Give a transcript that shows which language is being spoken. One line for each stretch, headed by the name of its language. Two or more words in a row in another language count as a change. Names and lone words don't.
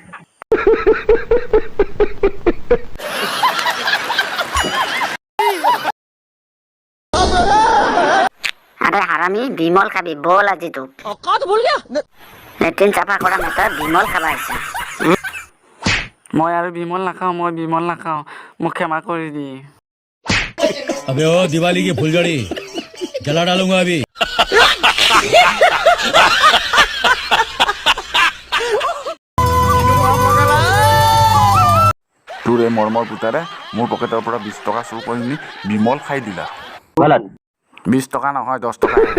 Assamese: আৰে হাৰামি বিমল খাবি বল আজি তোক লেট্ৰিন চাফা কৰা মাত্ৰ বিমল খাবা আহিছে মই আৰু বিমল নাখাওঁ মোক ক্ষমা কৰি দি
Hindi: अबे ओ दिवाली की फुलझड़ी जला डालूंगा अभी
Assamese: তোৰ এই মৰমৰ পুতাৰে মোৰ পকেটৰ পৰা 20 টকা চুৰ কৰি নি বিমল খাই দিলা 20 টকা নহয় 10 টকা